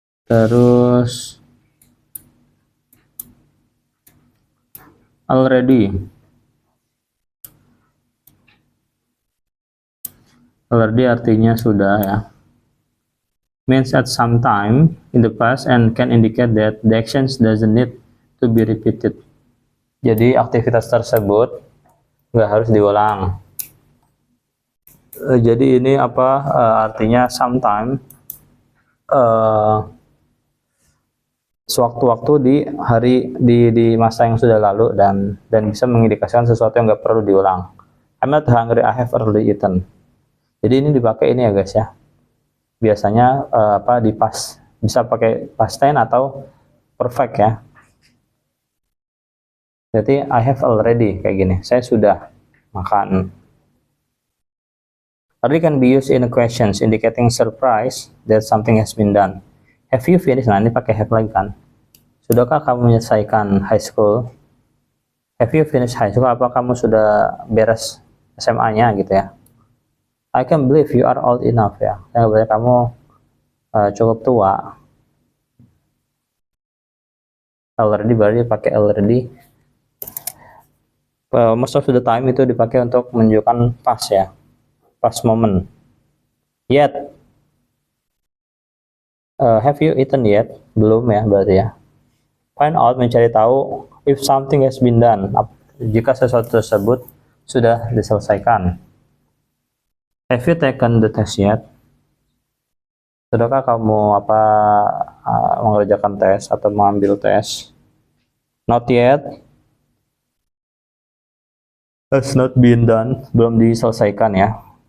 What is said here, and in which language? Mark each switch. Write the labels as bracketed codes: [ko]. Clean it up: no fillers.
[id] Terus already artinya sudah ya. [en] Means at some time in the past and can indicate that the actions doesn't need to be repeated. [id] Jadi aktivitas tersebut nggak harus diulang. Jadi ini apa artinya sometime sewaktu-waktu di hari di masa yang sudah lalu dan bisa mengindikasikan sesuatu yang nggak perlu diulang. [en] I'm not hungry, I have already eaten. [id] Jadi ini dipakai ini ya guys ya. Biasanya apa di past, bisa pakai past tense atau perfect ya. Jadi [en] I have already [id] kayak gini. Saya sudah makan. [en] Already can be used in questions indicating surprise that something has been done. Have you finished? [id] Nah, ini pakai have lagi kan. Sudahkah kamu menyelesaikan high school? [en] Have you finished high school? [id] Apa kamu sudah beres SMA-nya gitu ya? [en] I can believe you are old enough ya. [id] Saya berarti kamu cukup tua. Already berarti pakai already. [en] Most of the time [id] itu dipakai untuk menunjukkan [en] past ya. Past moment. Yet. Have you eaten yet? [id] Belum ya berarti ya. [en] Find out, [id] mencari tahu [en] if something has been done. [id] Jika sesuatu tersebut sudah diselesaikan. [en] Have you taken the test yet? [id] Sudahkah kamu mengerjakan tes atau mengambil tes? [en] Not yet. Has not been done. [id] Belum diselesaikan ya.